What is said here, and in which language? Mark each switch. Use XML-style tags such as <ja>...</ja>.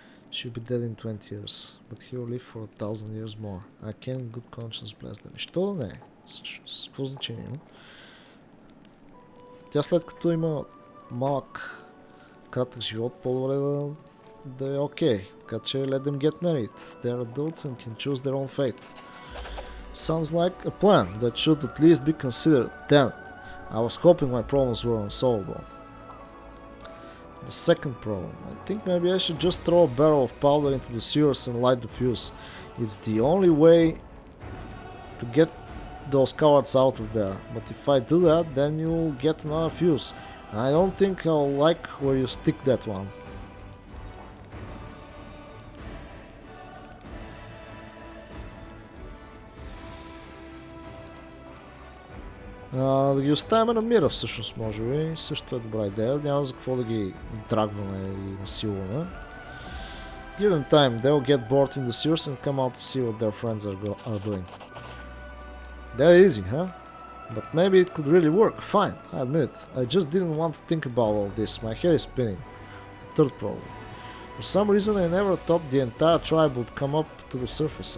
<en>She'll be dead in 20 years, but he'll live for 1,000 years more. I can in good conscience bless them.</en> <bg>Що да не е? Всъщност, какво значение има? Тя след като има малък, кратък живот, по-добре да е окей. Така че</bg> <en>let them get married. They are adults and can choose their own fate. Sounds like a plan that should at least be considered. Damn it. I was hoping my problems were unsolvable. The second problem. I think maybe I should just throw a barrel of powder into the sewers and light the fuse. It's the only way to get those cowards out of there. But if I do that, then you'll get another fuse. And I don't think I'll like where you stick that one.</en> <bg>Да ги оставяме на мира всъщност, може би. Също е добра идея. Няма за какво да ги драгваме и насилваме.</bg> <en>Give them time. They'll get bored in the sewers and come out to see what their friends are doing. That easy, huh? But maybe it could really work. Fine, I admit. I just didn't want to think about all this. My head is spinning. Third problem. For some reason I never thought the entire tribe would come up to the surface.</en>